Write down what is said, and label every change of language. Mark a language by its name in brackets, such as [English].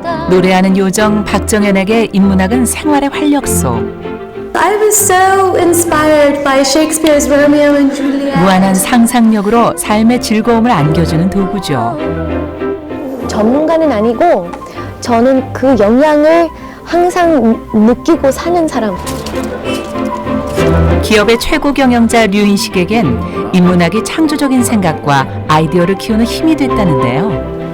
[Korean] 노래하는 요정 박정현에게 인문학은 생활의 활력소. [English] I was so inspired by Shakespeare's Romeo and Juliet. [Korean] 무한한 상상력으로 삶의 즐거움을 안겨주는 도구죠. 전문가는 아니고 저는 그 영향을 항상 느끼고 사는 사람. 기업의 최고 경영자 류인식에겐 인문학이 창조적인 생각과 아이디어를 키우는 힘이 됐다는데요.